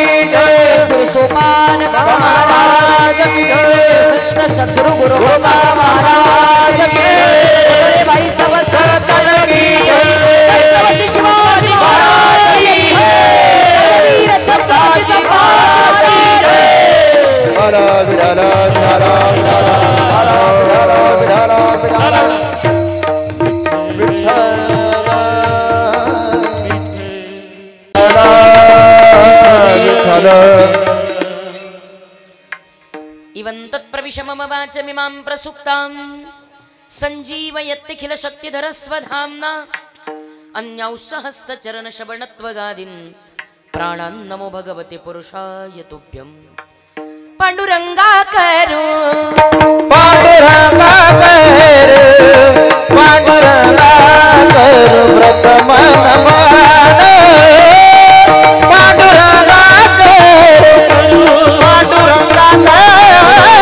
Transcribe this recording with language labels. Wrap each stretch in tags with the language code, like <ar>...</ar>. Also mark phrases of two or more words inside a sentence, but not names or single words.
<hi>जय, सद्गुरु सोपान महाराज की जय, संत सद्गुरु गुरु गोपाल महाराज की जय, भाई सब संतन की जय, छत्रपति शिवाजी महाराज की जय, वीर छत्रपति संभाजी जय। हरा विराला हरा हरा हरा हरा हरा</hi> <sa>इवं तत्प्रविश मम वाचमिमां प्रसुप्तां सञ्जीवयत्यखिल शक्तिधरस्वधाम्ना अन्यौसहस्तचरणशबणत्वगादीन् प्राणान् नमो भगवते पुरुषाय तुभ्यं।</sa> <mr>पांडुरंगा करो पांडुरंगा करो पांडुरंगा करो व्रत मन मान पांडुरंगा करो पांडुरंगा करो</mr>